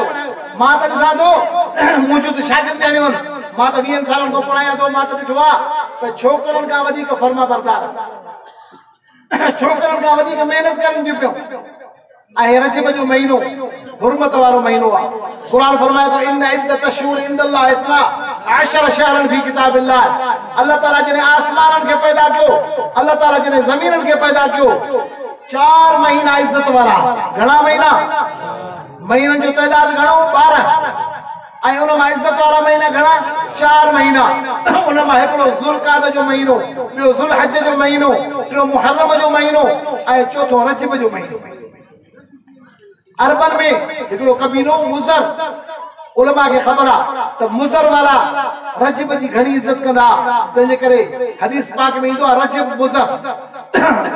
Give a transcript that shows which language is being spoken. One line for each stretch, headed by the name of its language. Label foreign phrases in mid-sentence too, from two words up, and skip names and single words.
Sindhi: मां त ॾिसां थो, मुंहिंजूं त शागिर्द ॼणियूं आहिनि, मां त 20 सालनि खां पढ़ायां थो। मां त ॾिठो आहे त छोकिरनि खां वधीक फर्मा बरदार, छोकिरनि खां वधीक महिनत करनि थियूं पियूं। ऐं रजब जो महीनो हुर्मत वारो महीनो आहे। क़ुरान फरमाए थो,
Arabic: إن عدة الشهور عند الله اثنا 10 شهرا في كتاب الله,
Sindhi: अल्लाह ताला जिने आसमानन के पैदा कियो, अल्लाह ताला जिने जमीनन के पैदा कियो, 4 महीना इज्जत वाला। घणा महीना? महीनन जो तइदाद घणो 12, ऐं उन मां इज्जत वाला महीना घणा? 4 महीना। उन मां हिकिड़ो ज़ुल्क़ाद जो महीनो, ॿियो ज़ुल्हज जो महीनो, टियों मुहर्रम जो महीनो, ऐं चौथो रजब जो महीनो। अरबन में हिकिड़ो कबीलो मुज़र, उलमा के ख़बर आहे त मुज़र वारा रजब जी घणी इज्जत कंदा, तंहिंजे करे हदीस पाक में ईंदो आहे रजब मुज़र।